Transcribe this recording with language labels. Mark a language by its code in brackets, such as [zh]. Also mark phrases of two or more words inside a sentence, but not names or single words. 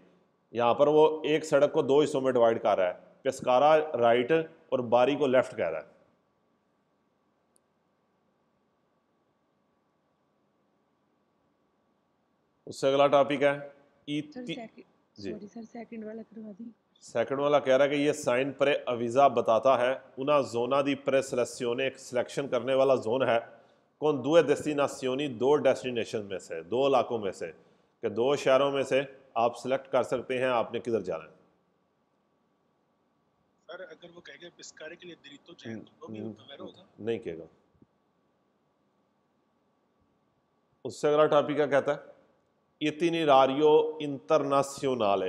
[hi] यहाँ पर वो एक सड़क को दो हिस्सों में डिवाइड कर रहा है, पेस्कारा राइट और बारी को लेफ्ट कह रहा है। उससे अगला टॉपिक है जी सर सेकंड वाला करवा दी। सेकंड वाला कह रहा है कि ये साइन [it] preavvisa [hi] बताता है [it] una zona di preselezione, [hi] एक सिलेक्शन करने वाला जोन है [it] con due destinazioni, [hi] दो डेस्टिनेशन में से, दो इलाकों में से, कि दो शहरों में से आप सिलेक्ट कर सकते हैं आपने किधर जाना है। सर अगर वो कहेगा पिस्कारे के लिए दिरितो चाहिए तो भी अवेयर होगा? नहीं कहेगा। उससे अगला टॉपिक क्या कहता है, [it] itinerario internazionale.